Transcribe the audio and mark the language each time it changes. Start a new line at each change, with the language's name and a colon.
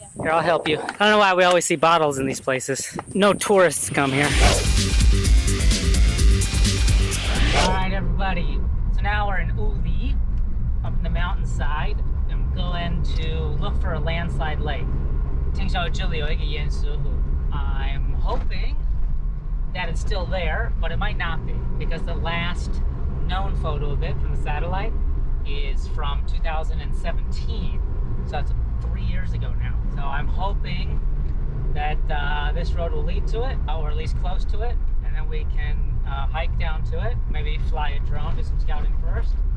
English: Here, I'll help you. I don't know why we always see bottles in these places. No tourists come here. Alright everybody, so now we're in Yuli, up in the mountainside. I'm going to look for a landslide lake.
Chinese: 听说这里有一个岩石湖.
English: I'm hoping that it's still there, but it might not be, because the last known photo of it from the satellite is from 2017. So that's 3 years ago now. So I'm hoping that this road will lead to it, or at least close to it, and then we can hike down to it, maybe fly a drone, do some scouting first.